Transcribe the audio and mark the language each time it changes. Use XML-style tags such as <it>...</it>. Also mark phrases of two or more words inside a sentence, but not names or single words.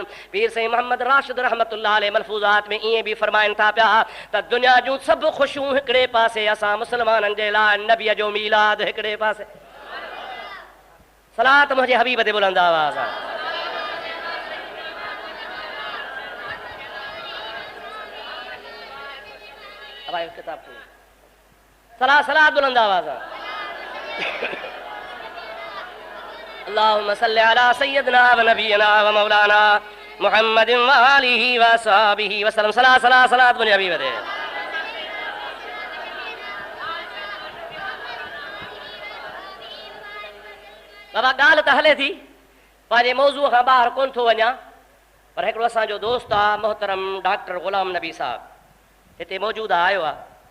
<sd>पीर साईं मोहम्मद राशिद</sd> <ar>رحمة الله عليه</ar> <sd>मलफूज़ात में ईअं बि फरमाइनि था पिया त दुनिया जूं सभु ख़ुशियूं हिकिड़े पासे, असां मुस्लमाननि जे लाइ नबीअ जो मीलाद हिकिड़े पासे। सलात मुंहिंजे हबीब ते बुलंद आवाज़ आहे। सलात बुलंद आवाज़ आहे।</sd> <ar>اللهم صل على سيدنا ونبينا ومولانا محمد وآله وأصحابه وسلم.</ar> <sd>सलात मुंहिंजे हबीब ते। बाबा ॻाल्हि त हले थी, पंहिंजे मौज़ूअ खां ॿाहिरि कोन थो वञा, पर हिकिड़ो असांजो दोस्त आहे मोहतरम डॉक्टर ग़ुलाम नबी साहब हिते मौजूदु आयो आहे।</sd>